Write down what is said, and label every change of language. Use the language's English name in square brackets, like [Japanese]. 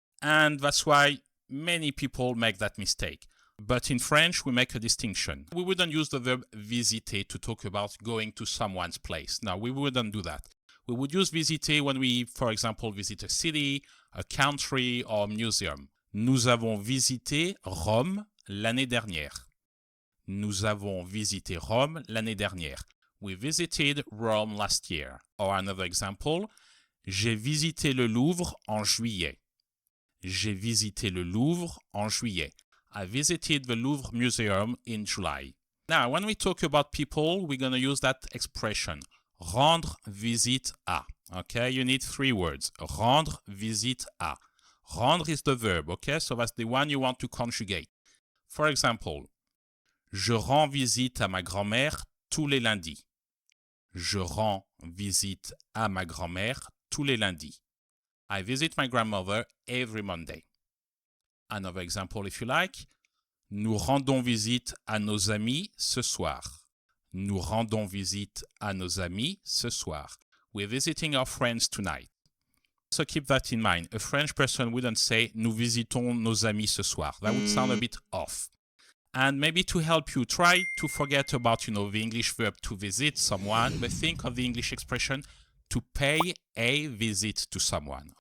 [English] And that's why many people make that mistake. But in French, we make a distinction. We wouldn't use the verb visiter to talk about going to someone's place. No, we wouldn't do that. We would use visiter when we, for example, visit a city, a country, or a museum. [French] Nous avons visité Rome l'année dernière. Nous avons visité Rome l'année dernière. [English] We visited Rome last year. Or another example, [French] j'ai visité le Louvre en juillet. J'ai visité le Louvre en juillet. [English] I visited the Louvre Museum in July. Now, when we talk about people, we're going to use that expression. [French] Rendre visite à. [English] Okay, you need 3 words. [French] Rendre visite à. [English] Rendre is the verb, okay? So that's the one you want to conjugate. For example, [French] je rends visite à ma grand-mère tous les lundis. Je rends visite à ma grand-mère tous les lundis. [English] I visit my grandmother every Monday. Another example if you like. [French] Nous rendons visite à nos amis ce soir. Nous rendons visite à nos amis ce soir. [English] We're visiting our friends tonight. So keep that in mind. A French person wouldn't say [French] nous visitons nos amis ce soir. [English] That would sound a bit off. And maybe to help you, try to forget about, the English verb to visit someone, but think of the English expression to pay a visit to someone.